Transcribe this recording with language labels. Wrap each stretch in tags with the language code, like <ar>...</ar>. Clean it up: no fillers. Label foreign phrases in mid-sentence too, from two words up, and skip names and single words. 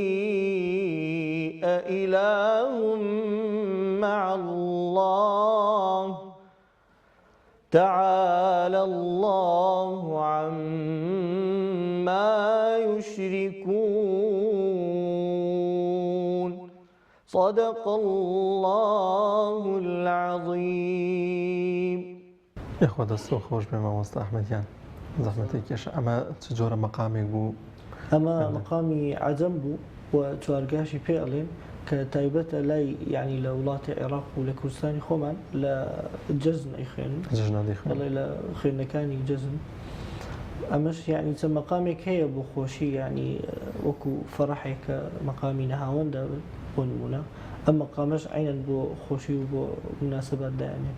<ar>أإله مع الله تعالى الله عما يشركون صدق الله العظيم</ar> <ckb>یخوا دەستۆ خۆش بێ مامۆستا ئەحمەدیان زەحمەتێک کێشە ئەمە چ جۆرە مەقامێک بوو ئەمە مەقامی عەجەم بوو و چوارگاشی پێ ئەڵێن کە تایبەتە لای یعنی لە وڵاتی عێراق و لە کوردستانی خۆمان لە جەزن ئەیخوێنن بەڵێ لە خوێندنەکانی جەزن ئەمەش یعنی چەند مەقامێک هەیە بۆ خۆشی یعنی وەکو فەرەحێک کە مەقامی نەهاوەندە بۆ نمونە ئەم مەقامەش عینەن بۆ خۆشی و بۆ مناسبەت دایانێ.</ckb>